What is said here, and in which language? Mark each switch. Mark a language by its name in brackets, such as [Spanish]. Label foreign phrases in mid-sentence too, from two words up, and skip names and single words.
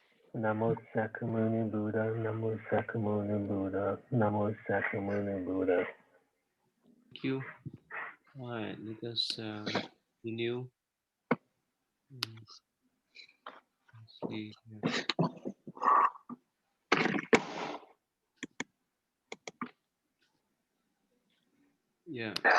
[English] Namo Sakyamuni Buddha, Namo Sakyamuni Buddha, Namo Sakyamuni Buddha. Thank you. All right, let us continue. Let's see here. Yeah.